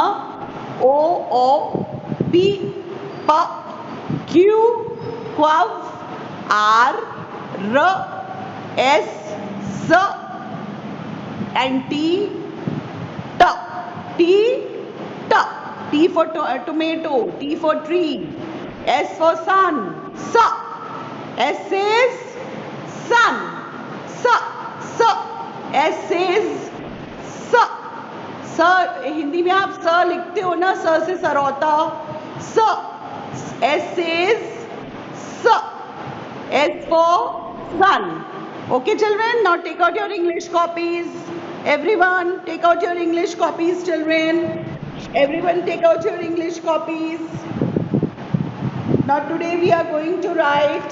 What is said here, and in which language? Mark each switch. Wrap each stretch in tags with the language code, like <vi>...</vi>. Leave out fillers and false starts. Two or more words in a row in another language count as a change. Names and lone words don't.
<en>O, P, P, Q, Q, R, R, S, S, and T, T. T, T. T for tomato. T for tree. S for sun. Sa. S says sun. Sa. Sa. S says sa. Sa.</en> <hi>हिंदी में आप स लिखते हो ना, स से सरौता. स.</hi> <en>S says sa. for sun. Okay, children, now take out your English copies. Everyone, take out your English copies, children. Everyone, take out your English copies. Now, today we are going to write.</en>